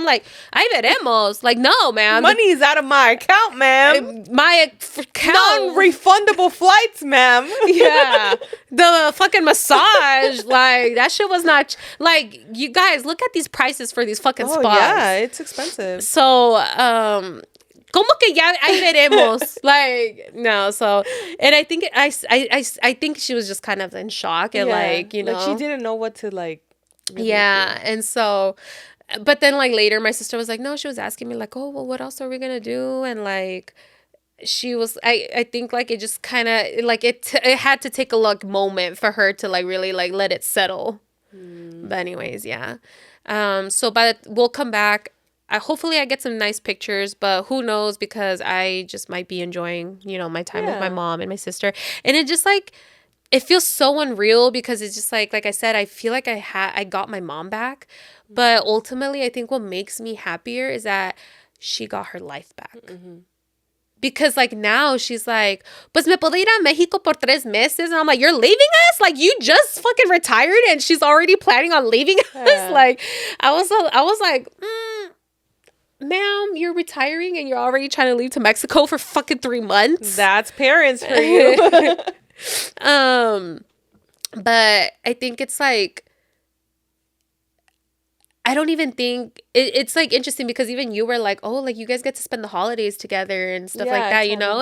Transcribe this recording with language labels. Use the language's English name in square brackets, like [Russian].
[English] I'm like, [Spanish] ahí veremos. [English] Like, no, ma'am. Money's out of my account, ma'am. My account. Non-refundable flights, ma'am. Yeah. The fucking massage. Like, that shit was not... Like, you guys, look at these prices for these fucking spas. Yeah, it's expensive. [Spanish] So, como que ya ahí veremos. [English] Like, no, so, and I think I think she was just kind of in shock and like, you know, like she didn't know what to like. Really do. And so, but then like later my sister was like, no, she was asking me like, oh, well, what else are we gonna do? And like, she was, I think like it just kind of like it had to take a like moment for her to like really like let it settle. But anyways, yeah. So we'll come back. Hopefully I get some nice pictures, but who knows, because I just might be enjoying, you know, my time with my mom and my sister. And it just like, it feels so unreal because it's just like I said, I feel like I got my mom back. But ultimately, I think what makes me happier is that she got her life back. [Spanish] Because like now she's like, pues me puedo ir a Mexico por 3 meses. [English] And I'm like, you're leaving us? Like you just fucking retired and she's already planning on leaving us? Like I was like, ma'am, you're retiring and you're already trying to leave to Mexico for fucking 3 months. That's parents for you. But I think it's like, I don't even think it's like interesting because even you were like, oh, like you guys get to spend the holidays together and stuff like that, you know?